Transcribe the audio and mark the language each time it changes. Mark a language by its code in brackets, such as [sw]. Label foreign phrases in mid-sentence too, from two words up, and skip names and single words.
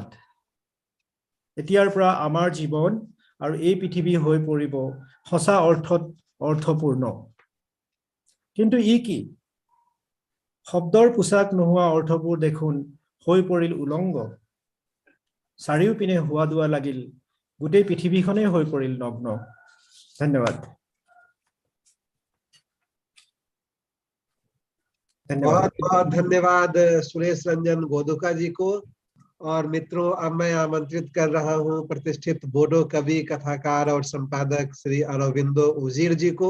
[as] এতিয়াৰ পৰা আমাৰ জীৱন আৰু এই পৃথিৱী হৈ পৰিব সঁচা অৰ্থত অৰ্থপূৰ্ণ। কিন্তু ই কি, শব্দৰ পোছাক নোহোৱা অৰ্থবোৰ দেখোন হৈ পৰিল উলংগ। চাৰিওপিনে হোৱা দোৱা লাগিল, গোটেই পৃথিৱীখনেই হৈ পৰিল নগ্ন। ধন্যবাদ। [hi] बहुत बहुत धन्यवाद सुरेश रंजन गोदुका जी को। और मित्रों, अब मैं आमंत्रित कर रहा हूं प्रतिष्ठित बोडो कवि, कथाकार और संपादक श्री अरविंदो उजीर जी को।